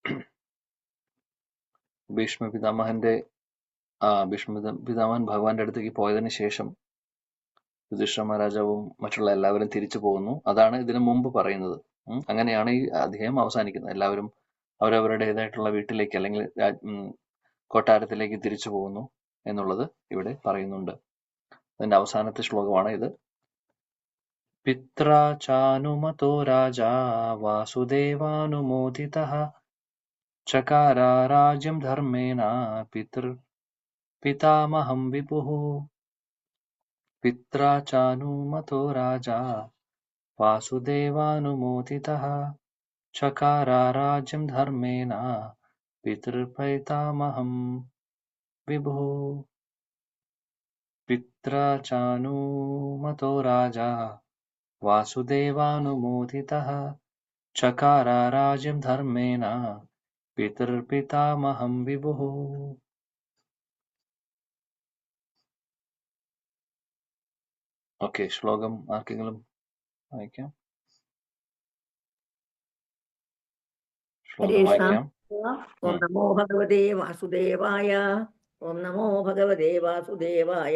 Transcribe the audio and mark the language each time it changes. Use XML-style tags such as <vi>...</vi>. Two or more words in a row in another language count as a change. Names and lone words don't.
<ml>ഭീഷ്മ പിതാമഹൻ ഭഗവാന്റെ അടുത്തേക്ക് പോയതിനു ശേഷം യുധിഷ്ഠിര മഹാരാജാവും മറ്റുള്ള എല്ലാവരും തിരിച്ചു പോകുന്നു. അതാണ് ഇതിനു മുമ്പ് പറയുന്നത്. അങ്ങനെയാണ് ഈ അധ്യായം അവസാനിക്കുന്നത്. എല്ലാവരും അവരവരുടേതായിട്ടുള്ള വീട്ടിലേക്ക് അല്ലെങ്കിൽ കൊട്ടാരത്തിലേക്ക് തിരിച്ചു പോകുന്നു എന്നുള്ളത് ഇവിടെ പറയുന്നുണ്ട്. അതിന്റെ അവസാനത്തെ ശ്ലോകമാണ് ഇത്.</ml> <sa>पित्रा चानुमतो राजा वासुदेवानुमोदितः चकार राज्यं धर्मेण पितामहं विभुः। पित्रा चानुमतो राजा वासुदेवानुमोदितः चकार राज्यं धर्मेण पितृपितामहं विभुः। पित्रा चानुमतो राजा वासुदेवानुमोदितः चकार राज्यं धर्मेण पितृपितामहं विभुः।</sa> <ml>ഓക്കെ, ശ്ലോകം ആർക്കെങ്കിലും വായിക്കാം? ശ്ലോകം വായിക്കാം.</ml> <sa>ഓം നമോ ഭഗവതേ വാസുദേവായ. ഓം നമോ ഭഗവതേ വാസുദേവായ.</sa>